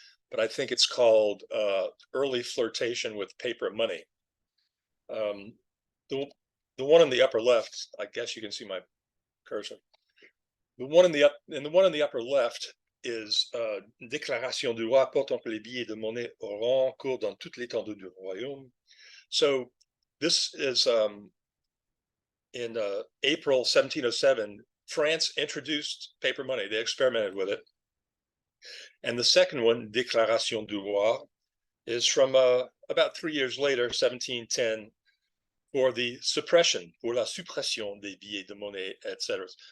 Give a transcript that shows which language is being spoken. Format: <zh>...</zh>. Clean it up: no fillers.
<en>but I think it's called Early Flirtation with Paper Money. The one in the upper left, I guess you can see my cursor. The one in the upper left is</en> <fr>Déclaration du roi portant que les billets de monnaie au rang courent dans toute l'étendue du royaume.</fr> <en>So this is in April 1707, France introduced paper money. They experimented with it. And the second one, Déclaration du roi, is from about 3 years later, 1710, for the suppression,</en> <fr>pour la suppression des billets de monnaie,</fr> <en>etc.</en>